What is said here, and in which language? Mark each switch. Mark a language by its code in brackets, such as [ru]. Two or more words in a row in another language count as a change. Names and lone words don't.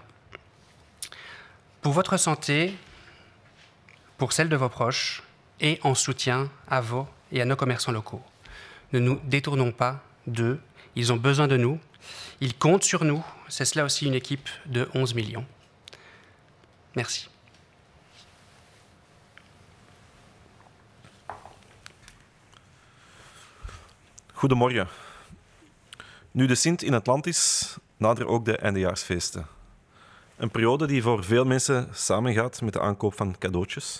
[fr] Pour votre santé, pour celle de vos proches et en soutien à vos et à nos commerçants locaux, ne nous détournons pas d'eux, ils ont besoin de nous, ils comptent sur nous, c'est cela aussi une équipe de 11 millions. Merci. [nl] Goedemorgen. Nu de Sint in het land is, naderen ook de eindejaarsfeesten. Een periode die voor veel mensen samengaat met de aankoop van cadeautjes.